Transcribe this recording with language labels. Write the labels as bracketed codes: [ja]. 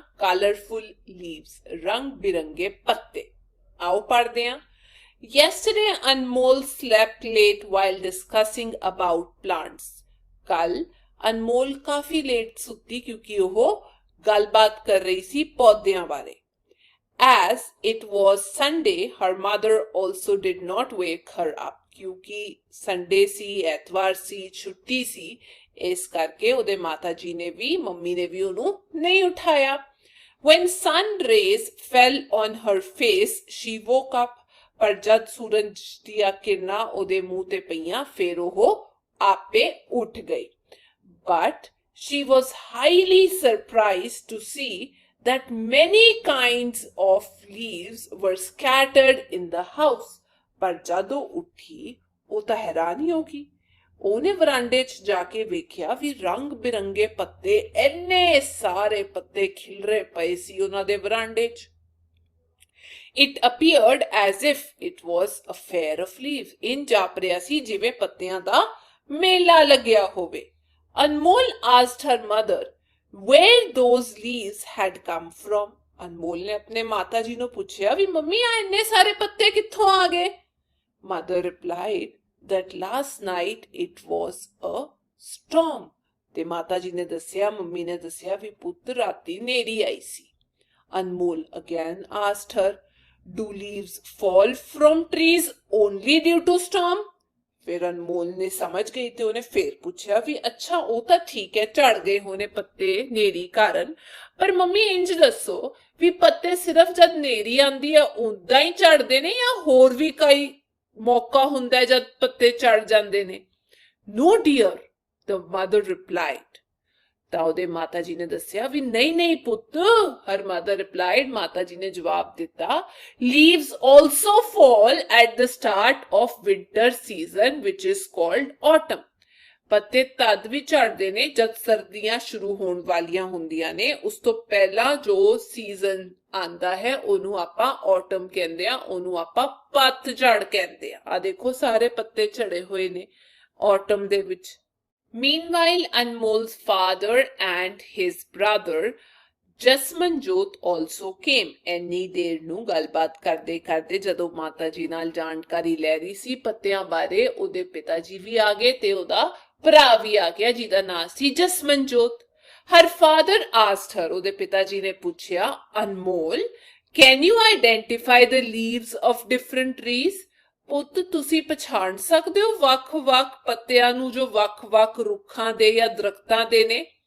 [pa] Colourful leaves, ਰੰਗ ਬਿਰੰਗੇ ਪੱਤੇ। ਆਓ ਪੜ੍ਹਦੇ ਹਾਂ। [en] Yesterday Anmol slept late while discussing about plants. [pa] ਕੱਲ ਅਨਮੋਲ ਕਾਫੀ ਲੇਟ ਸੁੱਤੀ ਕਿਉਂਕਿ ਉਹ ਗੱਲਬਾਤ ਕਰ ਰਹੀ ਸੀ ਪੌਦਿਆਂ ਬਾਰੇ। [en] As it was Sunday, her mother also did not wake her up. [pa] ਕਿਉਂਕਿ ਸੰਡੇ ਸੀ, ਐਤਵਾਰ ਸੀ, ਛੁੱਟੀ ਸੀ, ਇਸ ਕਰਕੇ ਉਹਦੇ ਮਾਤਾ ਜੀ ਨੇ ਵੀ, ਮੰਮੀ ਨੇ ਵੀ ਉਹਨੂੰ ਨਹੀਂ ਉਠਾਇਆ। [en] When sun rays fell on her face, she woke up. [pa] ਪਰ ਜਦ ਸੂਰਜ ਦੀਆਂ ਕਿਰਨਾਂ ਉਹਦੇ ਮੂੰਹ ਤੇ ਪਈਆਂ, ਫਿਰ ਉਹ ਆਪੇ ਉੱਠ ਗਈ। [en] But she was highly surprised to see that many kinds of leaves were scattered in the house. [pa] ਪਰ ਜਦੋਂ ਉੱਠੀ ਉਹ ਤਾਂ ਹੈਰਾਨ ਹੀ ਹੋ ਗਈ। ਉਹਨੇ ਵਰਾਂਡੇ 'ਚ ਜਾ ਕੇ ਵੇਖਿਆ ਵੀ ਰੰਗ ਬਿਰੰਗੇ ਪੱਤੇ, ਇੰਨੇ ਸਾਰੇ ਪੱਤੇ ਖਿਲਰੇ ਪਏ ਸੀ ਉਹਨਾਂ ਦੇ ਵਰਾਂਡੇ 'ਚ। [en] It appeared as if it was a fair of leaves. [pa] ਇੰਜ ਜਾਪ ਰਿਹਾ ਸੀ ਜਿਵੇਂ ਪੱਤਿਆਂ ਦਾ ਮੇਲਾ ਲੱਗਿਆ ਹੋਵੇ। [en] Anmol asked her mother where those leaves had come from. [pa] Anmol ने अपने माता जी ਨੂੰ ਪੁੱਛਿਆ ਵੀ ਮੰਮੀ ਆ ਇੰਨੇ ਸਾਰੇ ਪੱਤੇ ਕਿੱਥੋਂ ਆ ਗਏ? [en] Mother replied that last night it was a storm. [pa] ਤੇ ਮਾਤਾ ਜੀ ਨੇ ਦੱਸਿਆ, ਮੰਮੀ ਨੇ ਦੱਸਿਆ ਵੀ ਪੁੱਤ ਰਾਤੀ ਹਨੇਰੀ ਆਈ ਸੀ। [en] Anmol again asked her, do leaves fall from trees only due to storm? [pa] ਫਿਰ ਅਨਮੋਲ ਨੇ ਸਮਝ ਗਈ ਤੇ ਉਹਨੇ ਫੇਰ ਪੁੱਛਿਆ ਵੀ ਅੱਛਾ ਉਹ ਤਾਂ ਠੀਕ ਹੈ, ਝੜ ਗਏ ਹੋਣੇ ਪੱਤੇ ਹਨੇਰੀ ਕਾਰਨ, ਪਰ ਮੰਮੀ ਇੰਜ ਦੱਸੋ ਵੀ ਪੱਤੇ ਸਿਰਫ ਜਦ ਹਨੇਰੀ ਆਂਦੀ ਹੈ ਉਦਾਂ ਹੀ ਝੜਦੇ ਨੇ ਜਾਂ ਹੋਰ ਵੀ ਕਈ ਮੌਕਾ ਹੁੰਦਾ ਜਦ ਪੱਤੇ ਝੜ ਜਾਂਦੇ ਨੇ? [en] No dear, the mother replied. [pa] ਤਾਂ ਉਹਦੇ ਮਾਤਾ ਜੀ ਨੇ ਦੱਸਿਆ ਵੀ ਨਹੀਂ ਪੁੱਤ। [en] her mother replied, [pa] ਮਾਤਾ ਜੀ ਨੇ ਜਵਾਬ ਦਿੱਤਾ, [en] leaves also fall at the start of winter season which is called autumn. [pa] ਪੱਤੇ ਤਦ ਵੀ ਝੜਦੇ ਨੇ ਜਦ ਸਰਦੀਆਂ ਸ਼ੁਰੂ ਹੋਣ ਵਾਲੀਆਂ ਹੁੰਦੀਆਂ ਨੇ। ਉਸ ਤੋਂ ਪਹਿਲਾਂ ਜੋ ਸੀਜ਼ਨ ਆਂਦਾ ਹੈ ਉਹਨੂੰ ਆਪਾਂ autumn ਕਹਿੰਦੇ ਆ, ਉਹਨੂੰ ਆਪਾਂ ਪੱਤਝੜ ਕਹਿੰਦੇ ਆ। ਆ ਦੇਖੋ ਸਾਰੇ ਪੱਤੇ ਝੜੇ ਹੋਏ ਨੇ autumn ਦੇ ਵਿੱਚ। [en] Meanwhile, Anmol's father and his brother Jasmanjot also came. [pa] ਇੰਨੀ ਦੇਰ ਨੂੰ ਗੱਲਬਾਤ ਕਰਦੇ ਕਰਦੇ ਜਦੋਂ ਮਾਤਾ ਜੀ ਨਾਲ ਜਾਣਕਾਰੀ ਲੈ ਰਹੀ ਸੀ ਪੱਤਿਆਂ ਬਾਰੇ, ਉਹਦੇ ਪਿਤਾ ਜੀ ਵੀ ਆ ਗਏ ਤੇ ਉਹਦਾ ਭਰਾ ਵੀ ਆ ਗਿਆ ਜਿਹਦਾ ਨਾਮ ਸੀ ਜਸਮਨਜੋਤ। [en] Her father asked her, [pa] ਉਹਦੇ ਪਿਤਾ ਜੀ ਨੇ ਪੁੱਛਿਆ, [en] Anmol, can you identify the leaves of different trees? [pa] ਪੁੱਤ ਤੁਸੀਂ ਪਛਾਣ ਸਕਦੇ ਹੋ ਵੱਖ-ਵੱਖ ਪੱਤਿਆਂ ਨੂੰ ਜੋ ਵੱਖ-ਵੱਖ ਰੁੱਖਾਂ ਦੇ ਜਾਂ ਦਰਖਤਾਂ ਦੇ ਨੇ?